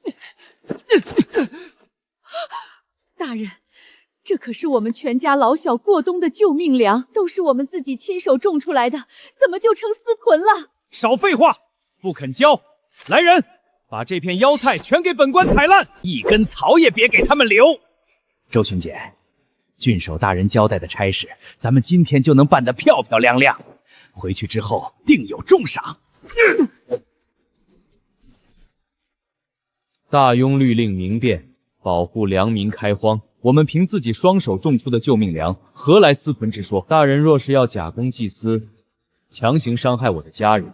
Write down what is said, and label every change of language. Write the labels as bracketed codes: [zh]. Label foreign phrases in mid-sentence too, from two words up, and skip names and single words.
[zh] 大人，這可是我們全家老小過冬的救命糧，都是我們自己親手種出來的，怎麼就成私囤了？少廢話，不肯交！來人，把這片妖菜全給本官踩爛，一根草也別給他們留！周巡檢，郡守大人交代的差事，咱們今天就能辦得漂漂亮亮。回去之後定有重賞。大庸律令明辨，保護良民開荒。我們憑自己雙手種出的救命糧，何來私囤之說？大人若是要假公濟私，強行傷害我的家人，